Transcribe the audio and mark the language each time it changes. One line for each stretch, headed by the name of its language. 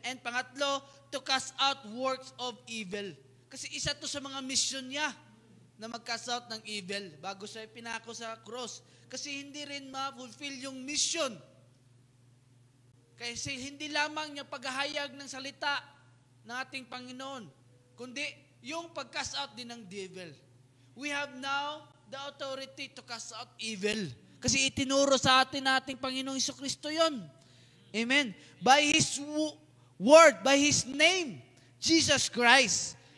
English: And pangatlo, to cast out works of evil.
Filipino: Kasi isa to sa mga mission niya na mag-cast out ng evil bago siya pinako sa cross. Kasi hindi rin ma-fulfill yung mission. Kasi hindi lamang niya paghahayag ng salita ng ating Panginoon, kundi yung pag-cast out din ng devil.
English: We have now the authority to cast out evil.
Filipino: Kasi itinuro sa atin nating Panginoong Jesucristo yon. Amen.
English: By His word, by His name, Jesus Christ.